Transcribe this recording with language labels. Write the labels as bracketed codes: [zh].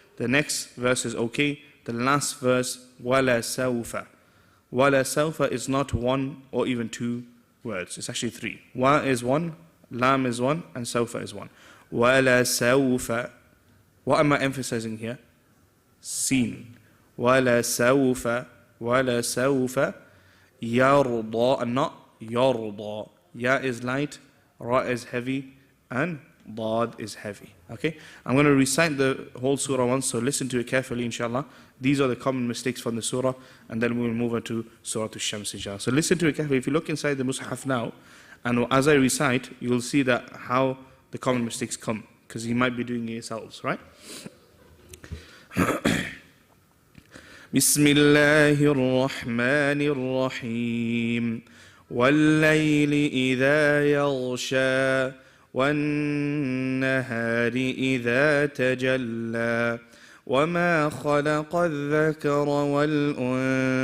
[en] The next verse is okay. The last verse, [ar] وَلَا سَوْفَ. وَلَا سَوْفَ [en] is not one or even two words. It's actually three. Wa is one, lam is one, and sawfa is one. [ar] وَلَا سَوْفَ. [en] What am I emphasizing here? [ar] Seen. وَلَا سَوْفَ. وَلَا سَوْفَ يَرْضَى, [en] and not [ar] يَرْضَى. [en] Ya is light, ra is heavy, and dad is heavy. Okay, I'm going to recite the whole surah once, so listen to it carefully, inshallah. These are the common mistakes from the surah, and then we will move on to Surah Al-Shams, inshallah. So listen to it carefully. If you look inside the Mus'haf now, and as I recite, you will see that how the common mistakes come, because you might be doing it yourselves, right? [ar] بسم الله الرحمن الرحيم والليل إذا يغشى والنهار إذا تجلى وما خلق الذكر والأنثى